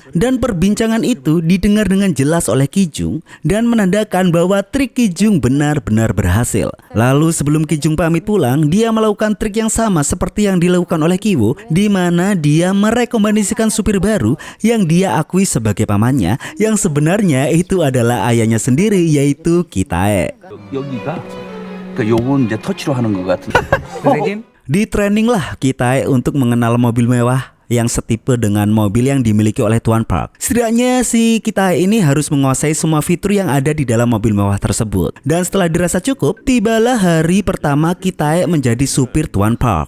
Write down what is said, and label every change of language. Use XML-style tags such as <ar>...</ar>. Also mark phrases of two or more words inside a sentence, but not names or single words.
<id>Dan perbincangan itu didengar dengan jelas oleh Ki-jung dan menandakan bahwa trik Ki-jung benar-benar berhasil. Lalu sebelum Ki-jung pamit pulang, dia melakukan trik yang sama seperti yang dilakukan oleh Ki-woo, di mana dia merekomendasikan supir baru yang dia akui sebagai pamannya, yang sebenarnya itu adalah ayahnya sendiri, yaitu Kitae.</id> <ko>여기가 그 요건 이제 터치로 하는 것 같은데. 선생님?</ko> <id>Di training lah Kitae untuk mengenal mobil mewah yang setipe dengan mobil yang dimiliki oleh Tuan Park. Setidaknya si Kitae ini harus menguasai semua fitur yang ada di dalam mobil mewah tersebut. Dan setelah dirasa cukup, tibalah hari pertama Kitae menjadi supir Tuan Park.</id>